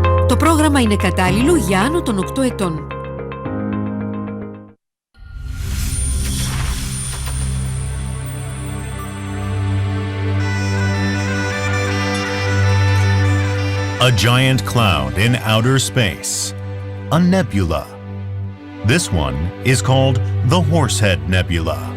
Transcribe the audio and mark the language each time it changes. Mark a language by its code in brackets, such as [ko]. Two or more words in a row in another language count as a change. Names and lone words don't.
[el] Το πρόγραμμα είναι κατάλληλο για άνω των 8 ετών. [en] A giant cloud in outer space, a nebula. This one is called the Horsehead Nebula.